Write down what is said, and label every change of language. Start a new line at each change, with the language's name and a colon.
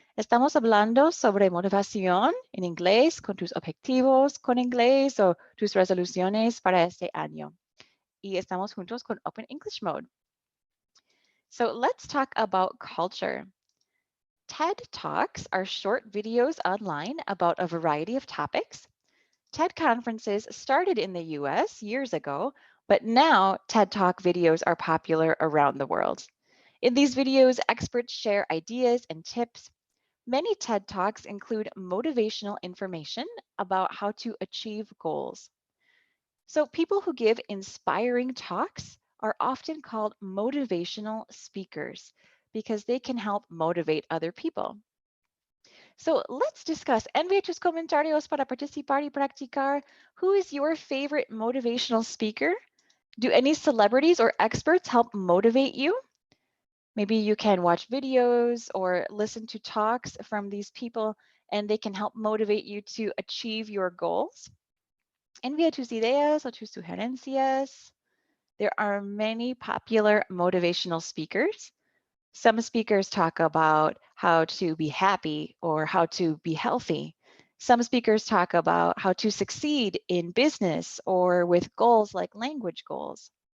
Spanish: Estamos hablando sobre motivación en inglés con tus objetivos con inglés o tus resoluciones para este año. Y estamos juntos con Open English Mode.
English: So let's talk about culture. TED Talks are short videos online about a variety of topics. TED conferences started in the US years ago, but now TED Talk videos are popular around the world. In these videos, experts share ideas and tips. Many TED Talks include motivational information about how to achieve goals. So, people who give inspiring talks are often called motivational speakers because they can help motivate other people. So, let's discuss.
Spanish: Envía tus comentarios para participar y practicar.
English: Who is your favorite motivational speaker? Do any celebrities or experts help motivate you? Maybe you can watch videos or listen to talks from these people and they can help motivate you to achieve your goals.
Spanish: Envía tus ideas o tus sugerencias.
English: There are many popular motivational speakers. Some speakers talk about how to be happy or how to be healthy. Some speakers talk about how to succeed in business or with goals like language goals.